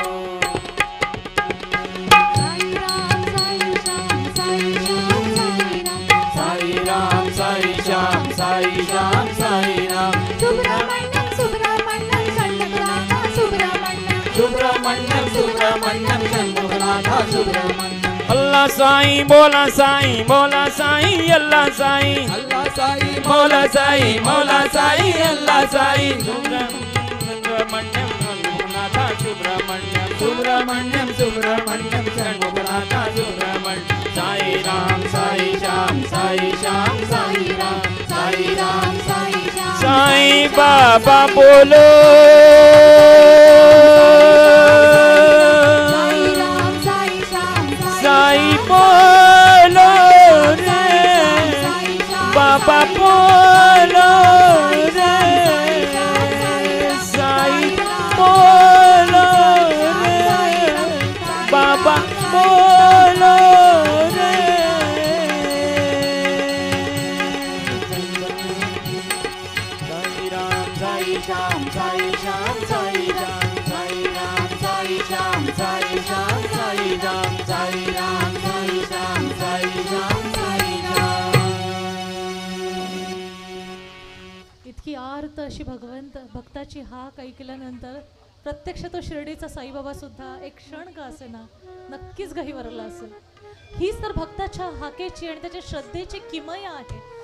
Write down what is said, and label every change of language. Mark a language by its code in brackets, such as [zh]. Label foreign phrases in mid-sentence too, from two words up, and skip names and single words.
[hi] साईं राम साईं श्याम साईं श्याम साईं राम सुब्रह्मण्यम सुब्रह्मण्यम षण्मुखनाथ सुब्रह्मण्यम सुब्रह्मण्यम सुब्रह्मण्यम षण्मुखनाथ सुब्रह्मण्यम अल्लाह साईं बोला साईं बोला साईं अल्लाह साईं अल्लाह साईं मौला साईं मौला साईं अल्लाह साईं सुब्रह्मण्यम षण्मुखनाथ सुब्रह्मण्यम सुब्रह्मण्यम सुब्रह्मण्यम षण्मुखनाथ सुब्रह्मण्यम साईं राम साईं श्याम साईं श्याम साईं राम साईं राम साईं श्याम साईं बाबा बोलो साईं राम साईं श्याम साईं बोलो रे बाबा बोलो रे साईं बोलो रे बाबा बोलो रे साईं राम साईं श्याम साईं श्याम साईं राम साईं राम साईं श्याम साईं श्याम साईं राम साईं राम साईं श्याम साईं श्याम साईं राम [mr] इतकी आर्त अशी भगवंत भक्ताची हाक ऐकल्यानंतर प्रत्यक्ष तो शिर्डीचा साईबाबा सुद्धा एक क्षण का असेना नक्कीच गहिवरला असेल. हीच तर भक्ताच्या हाकेची आणि त्याच्या श्रद्धेची किमया आहे.